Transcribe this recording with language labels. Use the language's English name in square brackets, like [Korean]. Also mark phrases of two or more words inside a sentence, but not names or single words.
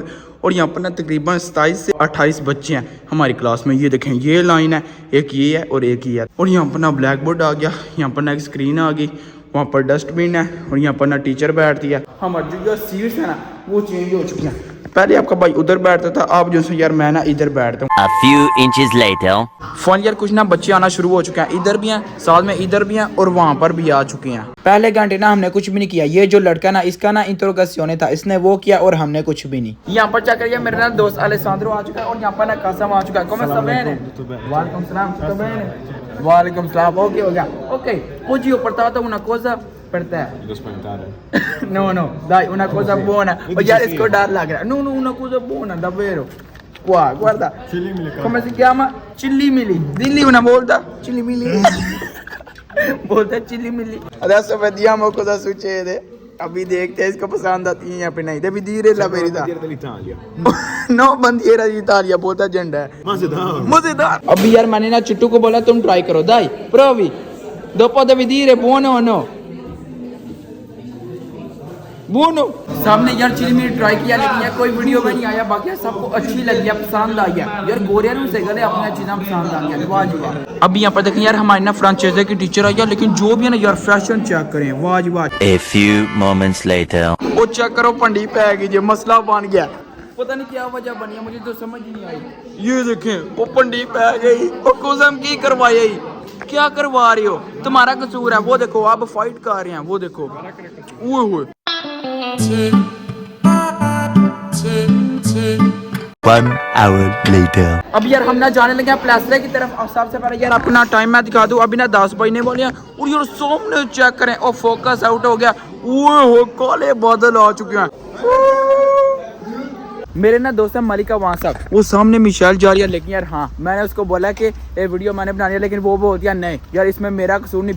[Hindi] और यहाँ पर ना तकरीबन 27 से 28 बच्चे हैं हमारी क्लास में। ये देखें ये लाइन है, एक ये है और एक ये है। और यहाँ पर ना [English] black board [Hindi] आ गया, यहाँ पर ना एक स्क्रीन आ गई, वहाँ पर डस्टबिन है और यहाँ पर ना टीचर बैठती है। हमारी जो सीट्स है ना वो चेंज हो चुकी हैं। पहले आपका भाई उधर बैठता था, आप जो यार मैं ना इधर बैठता हूँ। [English] A few inches later। [Hindi] फोन यार कुछ ना बच्चे आना शुरू हो चुके हैं। इधर भी हैं, साथ में इधर भी हैं और वहाँ पर भी आ चुके हैं। पहले घंटे ना हमने कुछ भी नहीं किया। ये जो लड़का ना इसका ना इंट्रोगेशन था, इसने वो किया और हमने कुछ भी नहीं। यहाँ पर चेक करिए मेरा ना दोस्त अलेसांद्रो आ चुका है और यहाँ पर ना कासम आ चुका है। [Arabic] وعليكم السلام. [Hindi] ओके हो गया ओके। [Italian] Oggi ho portato una cosa per te. Devo spaventare. No, dai, una cosa buona. [Hindi] Oh, यार इसको डर लग रहा है। [Italian] No, una cosa buona, davvero. Qua, guarda. Come si chiama? Chilli Milli. Dilli una volta. Chilli Milli. [Hindi] बोलता चिल्ली मिली। [Italian] Adesso vediamo cosa succede. [Hindi] अभी देखते हैं इसको पसंद आती है या फिर नहीं। [Italian] devi dire la verità. Bandiera dell'Italia. No, bandiera d'Italia, [Hindi] बोलता झंडा है। मजेदार। अभी यार मैंने ना चिट्टू को बोला तुम ट्राई करो, [Italian] dai, provi. Dopo devi dire buono o no. [Hindi] बुनो सामने यार चिली मिली ट्राई किया लेकिन यार कोई वीडियो में नहीं आया। बाकी सबको अच्छी लगी है, पसंद आई है यार। गोरिया से गले अपनी चीज़ें पसंद आ गई। वाह। अभी यहाँ पर देखें यार हमारे ना फ्रांचाइजी की टीचर आई है, लेकिन जो भी है ना यार फैशन चेक करें। वाह। [English] A few moments later। [Hindi] वो चेक करो पंडी पै गई जो मसला बन गया। पता नहीं क्या वजह बनी है, मुझे तो समझ ही नहीं आई। ये देखें वो पंडी पै गई और कसम की करवाई, क्या करवा रहे हो, तुम्हारा कसूर है। वो देखो आप फाइट कर रहे हैं, वो देखो ओए [English] 1 hour later. [Hindi] अब यार हम ना जाने लगे हैं प्लास्टर की तरफ। और सबसे पहले यार अपना टाइम मैं दिखा दूं, अभी ना 10 बजने वाले हैं और यार सामने चेक करें और [English] focus out [Hindi] हो गया। ओए हो काले बादल आ चुके हैं। मेरे ना दोस्त है मलिका वहाँ साहब, वो सामने मिशेल जा रही है, लेकिन यार हाँ मैंने उसको बोला कि ये वीडियो मैंने बनानी है, लेकिन वो बोलती है नहीं यार इसमें मेरा कसूर नहीं।